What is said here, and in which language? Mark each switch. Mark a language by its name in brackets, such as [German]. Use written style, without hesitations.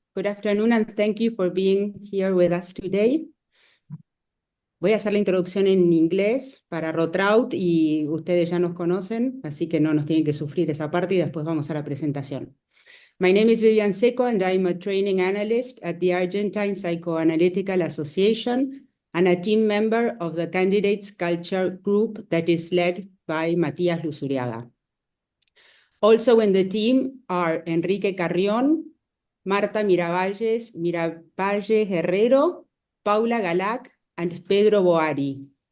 [English] Good afternoon and thank you for being here with us today. [Spanish] Voy a hacer la introducción en inglés para ROTRAUT y ustedes ya nos conocen, así que no nos tienen que sufrir esa parte y después vamos a la presentación. [English] My name is Vivian Secco and I'm a training analyst at the Argentine Psychoanalytical Association and a team member of the Candidates Culture Group that is led by Matías Luzuriaga. Also in the team are Enrique Carrión, Marta Miraballes, Guerrero, Paula Galak, and Pedro Boari.